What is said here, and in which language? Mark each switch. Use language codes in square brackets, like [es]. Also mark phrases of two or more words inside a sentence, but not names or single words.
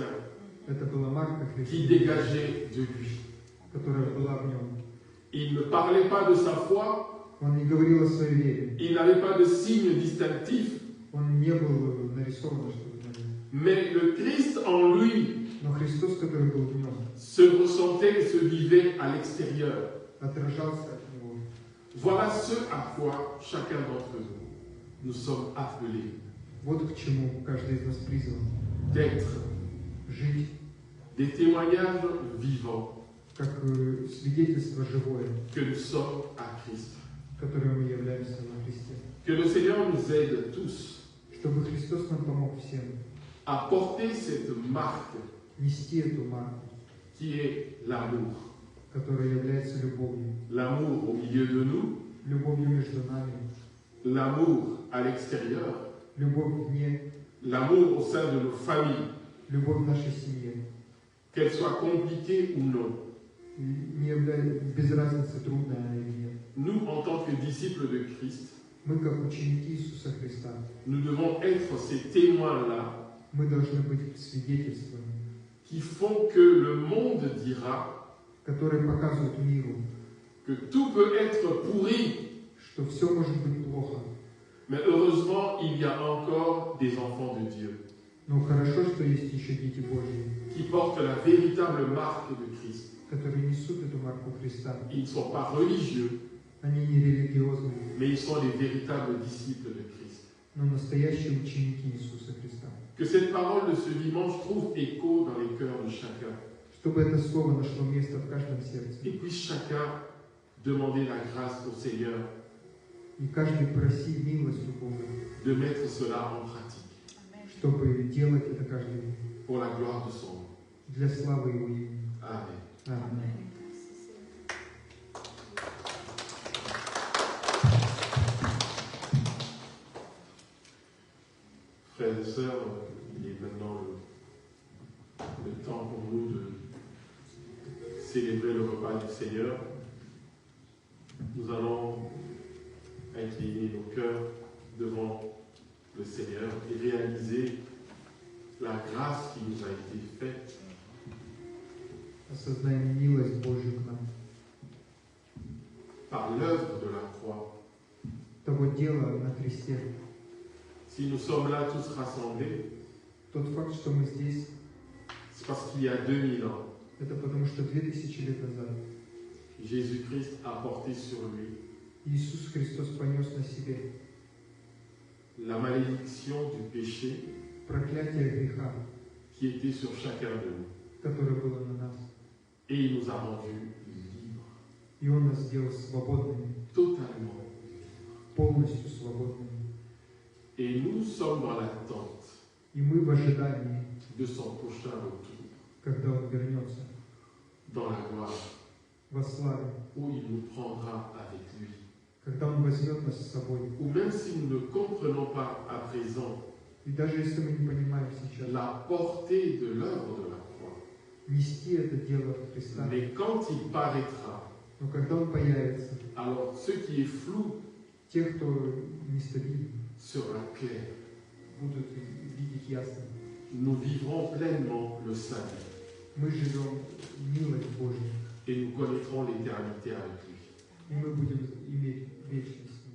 [ru] Это была марка [fr] qui [ru] Христа, [fr] dégageait de lui. [ru] которая была в нем. [fr] Il ne parlait pas de sa foi, [ru] Он не говорил о своей вере, [fr] il n'avait pas de signe distinctif, [ru] он не был нарисован что-то на нем. [fr] mais le Christ en lui [ru] Но Христос, который был в нем, [fr] se ressentait et se vivait à l'extérieur. [ru] отражался от него. [fr] Voilà ce à quoi chacun d'entre nous sommes appelés, [ru] Вот к чему каждый из нас призван. [fr] d'être [ru] Жить [fr] des témoignages vivants [ru] как свидетельство живое, [fr] que nous sommes à Christ. [ru] которым мы являемся во Христе. [fr] Que le Seigneur nous aide tous [ru] Чтобы Христос нам помог всем [fr] à porter cette marque [ru] нести эту марку, [fr] qui est l'amour. [ru] которая является любовью. [fr] L'amour au milieu de nous, [ru] Любовью между нами, [fr] l'amour à l'extérieur, [ru] любовь вне, [fr] l'amour au sein de nos familles, [ru] любовь в нашей семье. [fr] qu'elle soit compliquée ou non. [ru] И не является, без разницы, трудная она или нет. [fr] Nous, en tant que disciples de Christ, [ru] Мы, как ученики Иисуса Христа, [fr] nous devons être ces témoins-là [ru] мы должны быть свидетельствами, [fr] qui font que le monde dira [ru] которые показывают миру, [fr] que tout peut être pourri, [ru] что все может быть плохо. [fr] mais heureusement, il y a encore des enfants de Dieu [ru] Но хорошо, что есть еще дети Божьи, [fr] qui portent la véritable marque de Christ. [ru] которые несут эту марку Христа. [fr] Ils ne sont pas religieux, [ru] Они не религиозные, [fr] mais ils sont les véritables disciples de Christ. [ru] но настоящие ученики Иисуса Христа. [fr] Que cette parole de ce dimanche trouve écho dans les cœurs de chacun [ru] Чтобы это слово нашло место в каждом сердце. [fr] et puisse chacun demander la grâce au Seigneur [ru] И каждый проси милость у Бога, [fr] de mettre cela en pratique [ru] чтобы делать это каждый день [fr] pour la gloire de son nom. [ru] для славы Его имени. [fr] Amen. [ru] Аминь. [fr] Frères et sœurs, il est maintenant le temps pour nous de célébrer le repas du Seigneur. Nous allons incliner nos cœurs devant le Seigneur et réaliser la grâce qui nous a été faite [ru] Осознаем милость Божью к нам. [fr] par l'œuvre de la croix. [ru] Того дела на кресте. [fr] Si nous sommes là tous rassemblés, [ru] Тот факт, что мы здесь, [fr] c'est parce qu'il y a 2000 ans, [ru] это потому что 2000 лет назад [fr] Jésus-Christ a porté sur lui [ru] Иисус Христос понес на себе [fr] la malédiction du péché [ru] проклятие греха, [fr] qui était sur chacun de nous. [ru] которое было на нас. [fr] Et il nous a rendus libres, [ru] И Он нас сделал свободными, [fr] totalement. [ru] полностью свободными. [fr] Et nous sommes dans l'attente [ru] И мы в ожидании, [fr] de son prochain retour, [ru] когда Он вернется [fr] dans la gloire, [ru] во славе, [fr] où il nous prendra avec lui. [ru] когда Он возьмет нас с собой. [fr] ou même si nous ne comprenons pas à présent [ru] И даже если мы не понимаем сейчас, [fr] la portée de l'œuvre de la croix, [ru] нести это дело Христа, [fr] mais quand il paraîtra, [ru] но когда Он появится, [fr] alors ce qui est flou [ru] те, кто нестабилен, [fr] sera clair. [ru] будут видеть ясно. [fr] Nous vivrons pleinement le salut [ru] Мы живем милость Божью, [fr] et nous connaîtrons l'éternité avec lui. [ru] и мы будем иметь вечность.